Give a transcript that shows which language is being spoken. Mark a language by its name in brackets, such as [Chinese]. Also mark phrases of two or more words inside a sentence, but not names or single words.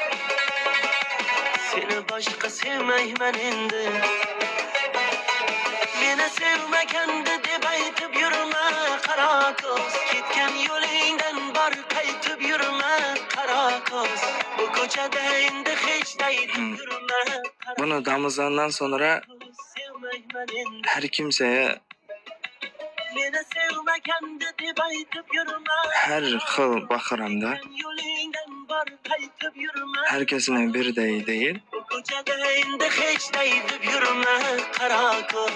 [Turkish] Seni başka sevmeymen endi. [Uzbek] Meni sevmaganda deb aytib yurma qara ko'z. Ketgan yo'lingdan bir qaytib yurma qara ko'z. Bu ko'chada endi hech deb yurma. [Turkish] Bunu Ramazandan sonra her kimseye [Uzbek] Meni sevmaganda deb aytib yurma. [Turkish] her xil bakıram da. Herkesine bir değil. [Uzbek] Bu ko'chada endi hech deb yurma qara ko'z.